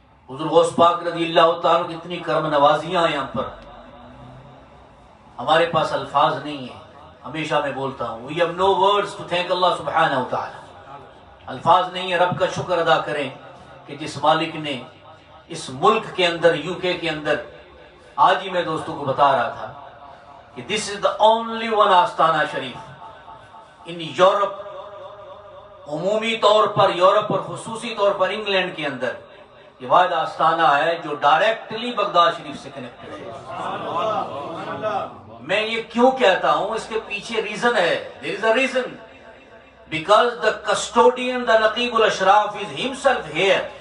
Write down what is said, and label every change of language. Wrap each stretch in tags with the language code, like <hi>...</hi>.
<ur>حضور غوث پاک رضی اللہ تعالیٰ کی اتنی کرم نوازیاں ہیں ہم پر، ہمارے پاس الفاظ نہیں ہیں. ہمیشہ میں بولتا ہوں,</ur> <en>we have no words to thank Allah subhanahu wa ta'ala.</en> <ur>الفاظ نہیں ہے رب کا شکر ادا کریں کہ جس مالک نے اس ملک کے اندر, یو کے کے اندر, آج ہی میں دوستوں کو بتا رہا تھا کہ</ur> <en>this is the only one</en> <ur>آستانہ Sharif in Europe عمومی طور پر یورپ اور خصوصی طور پر انگلینڈ کے اندر یہ واحد آستانہ ہے جو ڈائریکٹلی بغداد شریف سے کنیکٹڈ ہے۔ میں یہ کیوں کہتا ہوں، اس کے پیچھے ریزن ہے،</ur> <en>there is a reason because the custodian, the</en> <ur>Naqeeb الاشراف</ur> <en>is himself here۔</en>